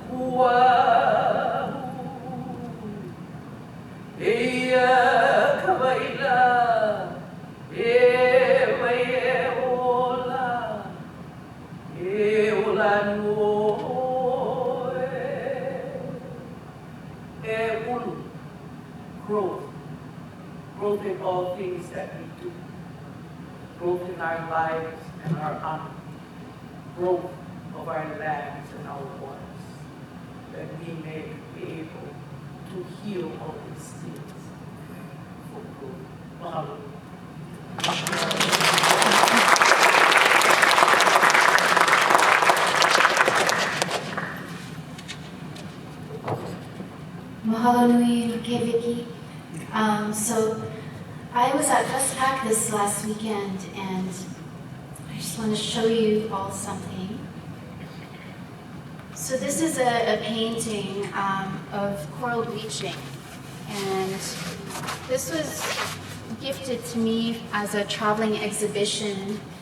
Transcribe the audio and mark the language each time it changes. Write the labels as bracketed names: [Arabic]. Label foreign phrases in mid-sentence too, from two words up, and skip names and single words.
[Hawaiian] Kawaii waila, e waiola, e ola noe, e ulu, [English] growth. Growth in all things that we do. Growth in our lives and our honor. Growth of our lands and our waters. That we may be able to heal all these things for good. Mahalo. [Hawaiian] Mahalo nui, Kīhei. [English] So I was at FestPac this last weekend, and I just want to show you all something. So this is a painting of coral bleaching, and this was gifted to me as a traveling exhibition.